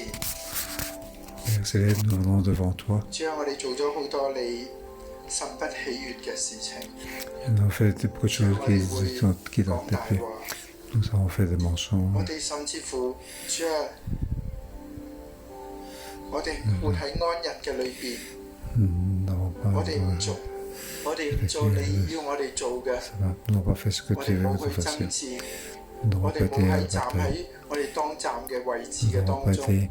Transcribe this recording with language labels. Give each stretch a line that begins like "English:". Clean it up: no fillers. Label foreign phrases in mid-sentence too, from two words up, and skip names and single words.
French: Célèbre, nous venons devant toi.
Cantonese: 主啊，我哋做咗好多你神不喜悅嘅事情。
French: Nous avons fait beaucoup de choses qui t'ont déplu. Nous avons fait des mensonges.
Cantonese: 我哋甚至乎，主啊，我哋活喺安逸嘅裏邊。我哋唔做你要我哋做嘅。我哋冇去爭戰，我哋冇喺站喺我哋當站嘅位置嘅當中。